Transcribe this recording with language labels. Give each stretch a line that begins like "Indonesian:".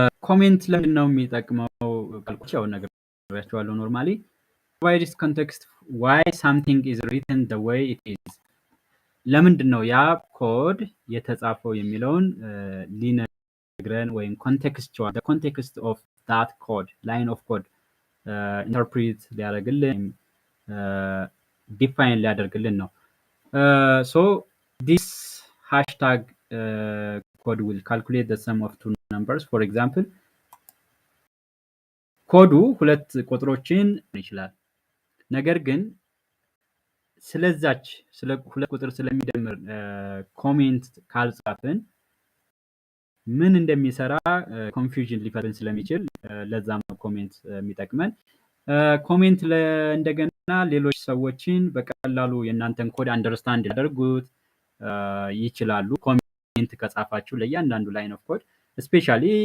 Amharic: ኮሜንት ለምንድን ነው የሚጠቅመው ካልኩ ያው ነግሬያችኋለሁ። ኖርማሊ
English: provides context why something is written the way it is።
Amharic: ለምንድን ነው ያ ኮድ የተጻፈው የሚለውን ሊነግረን ወይም
English: contextual the context of that code line of code
Amharic: interpret ሊያደርግልን ዲፋይን ሊያደርግልን ነው።
English: so this hashtag code will calculate the sum of two numbers. For example,
Amharic: ኮዱ ሁለት ቁጥሮችን ይችላል። ነገር ግን ስለዛች ስለ ሁለት ቁጥር ስለሚደምር ኮሜንት ካልጻፍን ምን እንደሚሰራ ኮንፊውዥን ሊፈጥር ስለሚችል ለዛም ኮሜንት የሚጠቅመን ኮሜንት እንደገና ሌሎች ሰዎችን በቀላሉ የእናንተን ኮድ አንደርስታንድ ያደርጉት ይችላሉ። ኮሜንት ከጻፋችሁ ለእያንዳንዱ ላይን ኦፍ ኮድ ስፔሻሊ